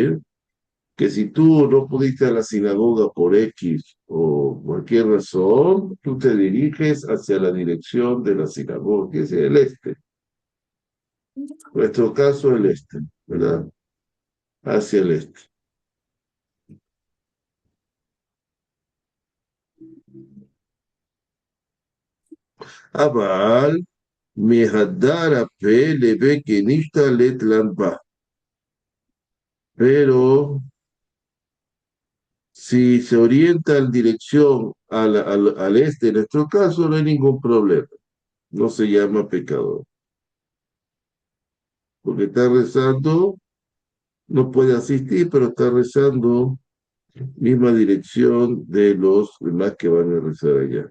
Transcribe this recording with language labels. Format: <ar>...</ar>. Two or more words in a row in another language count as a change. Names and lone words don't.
<es>Quiere decir, que si tú no pudiste a la sinagoga por X o cualquier razón, tú te diriges hacia la dirección de la sinagoga, que es el este. En nuestro caso, el este, ¿verdad? Hacia el este.</es> <arc>אבל, מהדר פי לבי כנישתא לית בה.</arc> <es>Pero si se orienta en dirección al este, en nuestro caso, no hay ningún problema. No se llama pecador. Porque está rezando, no puede asistir, pero está rezando misma dirección de los demás que van a rezar allá.</es>